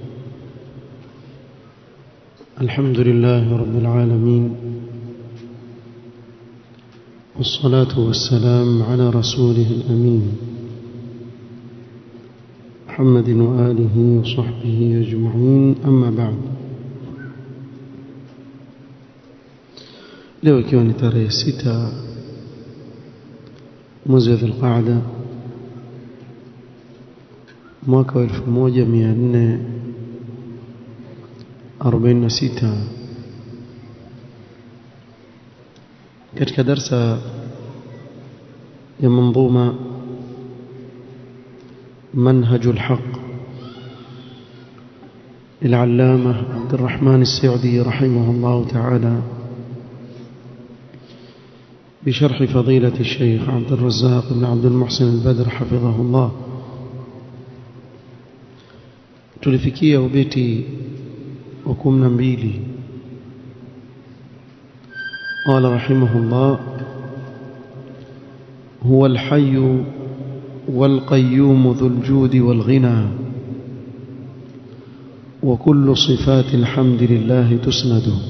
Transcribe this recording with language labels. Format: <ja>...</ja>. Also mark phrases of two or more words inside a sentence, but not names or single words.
<ar>الحمد لله رب العالمين، والصلاة والسلام على رسوله الأمين محمد وآله وصحبه أجمعين، أما بعد.</ar> <sw>leo ikiwa ni tarehe 6 mwezi wa Dhulqaada mwaka wa 1446 katika darsa ya manzuma منهج الحق</sw> <ar>للعلامة عبد الرحمن السعدي رحمه الله تعالى بشرح فضيلة الشيخ عبد الرزاق بن عبد المحسن البدر حفظه الله.</ar> <sw>tulifikia ubeti wa 12.</sw> <ar>قال رحمه الله: هو الحي والقيوم ذو الجود والغنى، وكل صفات الحمد لله تسند.</ar>